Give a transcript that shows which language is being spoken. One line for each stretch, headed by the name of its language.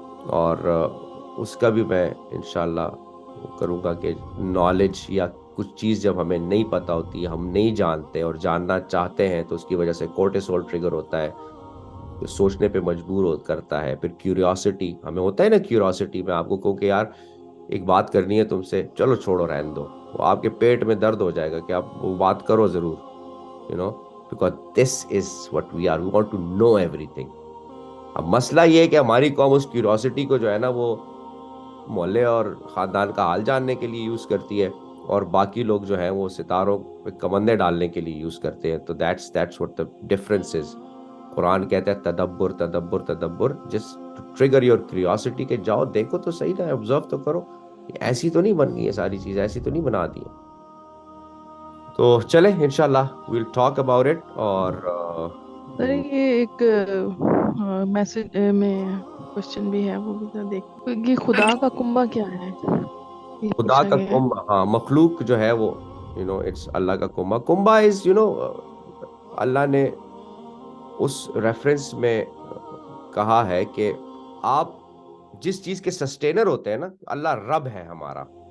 Urdu: اور اس کا بھی میں انشاءاللہ کروں گا کہ نالج یا کچھ چیز جب ہمیں نہیں پتہ ہوتی ہے, ہم نہیں جانتے اور جاننا چاہتے ہیں, تو اس کی وجہ سے کورٹیسول ٹریگر ہوتا ہے, جو سوچنے پہ مجبور کرتا ہے. پھر کیوریاسٹی ہمیں ہوتا ہے نا, کیوریاسٹی میں آپ کو کہوں کہ یار ایک بات کرنی ہے تم سے, چلو چھوڑو رہنے دو, وہ آپ کے پیٹ میں درد ہو جائے گا کہ آپ وہ بات کرو ضرور,
English: because this is what we are, we want to know everything.
Urdu: اب مسئلہ یہ ہے کہ ہماری قوم اس کیوریاسٹی کو جو ہے نا وہ محلے اور خاندان کا حال جاننے کے لیے یوز کرتی ہے, اور باقی لوگ جو ہیں وہ ستاروں پہ کمندے ڈالنے کے لیے یوز کرتے ہیں. تو
English: that's what the difference is.
Urdu: قرآن کہتا ہے تدبر تدبر تدبر,
English: جس trigger your curiosity
Urdu: کہ جاؤ دیکھو تو صحیح نا, آبزرو تو کرو, ایسی تو نہیں بن گئی ہے ساری چیز, ایسی تو نہیں بنا دی. تو چلیں انشاءاللہ
English: we'll talk about it.
Urdu: اور سر یہ ایک میسج میں کوشچن بھی ہے, وہ بھی ذرا دیکھ کہ خدا کا کنبہ کیا ہے. خدا کا کنبہ, ہاں, مخلوق جو ہے وہ اٹس اللہ کا کنبہ. کنبہ از اللہ نے اس ریفرنس میں کہا ہے کہ آپ جس چیز کے سسٹینر ہوتے ہیں نا, اللہ رب ہے ہمارا.